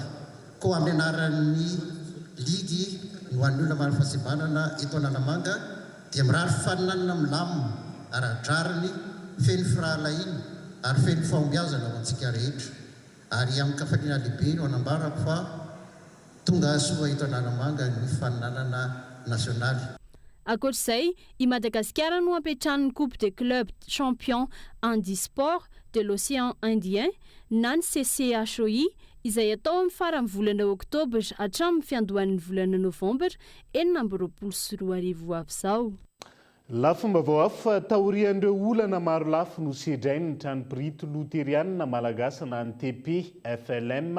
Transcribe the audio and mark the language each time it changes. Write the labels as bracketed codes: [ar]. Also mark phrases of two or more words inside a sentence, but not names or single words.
[mg] Koa amin'ny anaran'ny ligy ho an'ny olona manana fahasembanana eto Analamanga dia mirary fifaninanana milamina ara-drariny feno firahalaina ary feno fahombiazana ho antsika rehetra. Ary amin'ny kafaliana lehibe no anambarako fa tonga soa eto Analamanga ny fifaninanana nasionaly. Ankoatr'izay, i Madagasikara no ampetrahan'ny Coupe des clubs champions handisport de l'Océan Indien na ny CCHOI izay atao amin'ny farany volana Oktobra hatramin'ny fiandohan'ny volana Novambra 2024 avy izao. Lafomba vao hafa taorian'ireo olana maro lafo no sedrainy ny tranoprito loterianina malagasy na ny TP FLM.